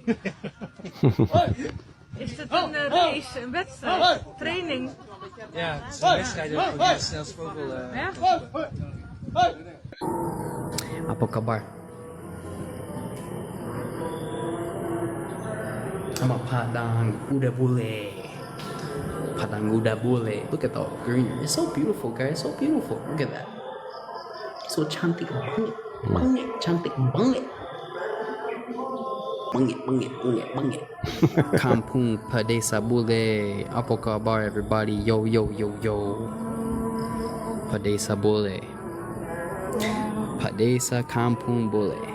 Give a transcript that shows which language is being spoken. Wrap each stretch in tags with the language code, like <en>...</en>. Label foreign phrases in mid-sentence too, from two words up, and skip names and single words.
<nl>Is het een race, een wedstrijd, training? Ja, het is een wedstrijd ook voor de snelste vogel.</nl> <id>Apa kabar? Sama Padang udah boleh. Padang Kuda Bule.</id> <en>Look at the greenery. It's so beautiful, guys. So beautiful. Look at that.</en> <id>So cantik banget. Banget. Cantik banget. Banget. Kampung Padesa Bule. Apa kabar, everybody? Yo. Padesa Bule. Padesa Kampung Bule.</id>